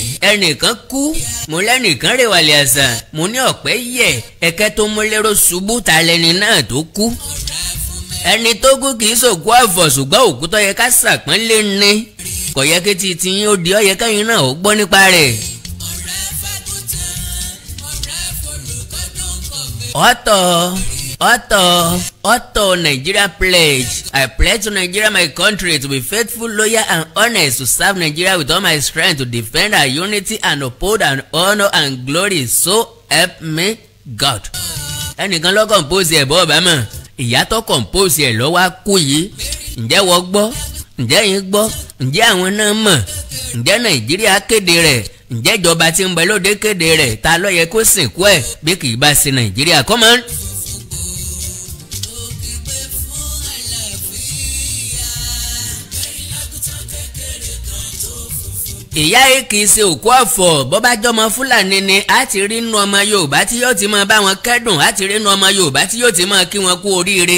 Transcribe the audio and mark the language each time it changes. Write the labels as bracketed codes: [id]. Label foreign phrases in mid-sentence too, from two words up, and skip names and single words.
[yo] Ẹnìkan kú, mo lẹ́nìkan rèwàlẹ̀ àṣà, mo ní ọ̀pẹ́ yẹ̀ ẹ̀kẹ́ tó mú lérò ṣubú, ta lẹni náà tó kú? Ẹni tó kú kì í ṣòkú ọ̀fọ̀, ṣùgbọ́n òkú tó yẹ ká ṣàpọ́nlé ni. Kò yẹ kí ti tiyín ó di ọ̀yẹ́ kẹ́yìn náà ó gbọ́ nípa rẹ̀. [en] Otto Nigeria pledge. I pledge to Nigeria, my country, to be faithful, loyal and honest, to serve Nigeria with all my strength, to defend our unity and uphold and honor and glory. So help me God. [yo] Ẹnìkan ló compose ẹ̀ bọ́ ọ̀bá mọ̀. Ìyá tó compose ẹ̀ ló wá kú yìí. Ǹjẹ́ wọ́n gbọ́? Ǹjẹ́ yín gbọ́? Ǹjẹ́ àwọn náà mọ̀? Ǹjẹ́ Nàìjíríà kéde rẹ̀? Ǹjẹ́ ìjọba tí ń bẹ lóde kéde rẹ̀? Ta ló yẹ kó sìnkú ẹ̀ bí kì í bá sí Nàìjíríà? [en] Come on. [yo] Ìyá yìí kì í ṣe òkú ọ̀fọ̀, bó bá jọmọ Fúlàní ni a ti rí inú ọmọ Yorùbá tí yóò ti máa bá wọn kẹ́dùn, a ti rí inú ọmọ Yorùbá tí yóò ti máa kí wọn kú oríire.